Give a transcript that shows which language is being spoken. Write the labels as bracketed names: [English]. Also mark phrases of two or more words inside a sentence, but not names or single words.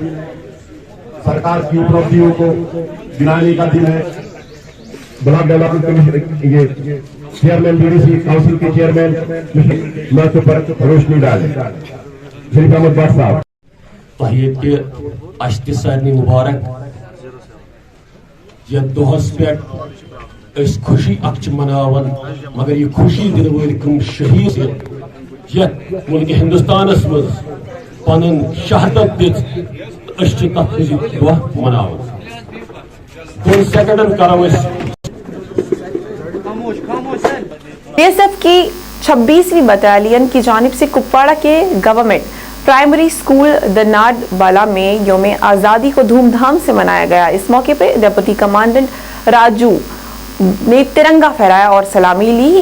[Hindi] सरकार की उपलब्धियों को गिनाने का दिन है। ब्लॉक डेवलपमेंट कमीशन ये चेयरमैन बीडीसी काउंसिल के चेयरमैन महत्व पर रोशनी डाले शरीफ अहमद भट्ट साहब। [Kashmiri] सारे मुबारक ये दोहस पे खुशी मनावन, मगर ये खुशी दिन वल कम शहीद मुल्क हिंदुस्तानस मज पन शहादत दित मनावन। 2 सेकंडन करो [Hindi] बीएसएफ की 26वीं बटालियन की जानिब से कुपवाड़ा के गवर्नमेंट प्राइमरी स्कूल दनाड बाला में योम आज़ादी को धूमधाम से मनाया गया। इस मौके पर डिप्टी कमांडेंट राजू ने तिरंगा फहराया और सलामी ली।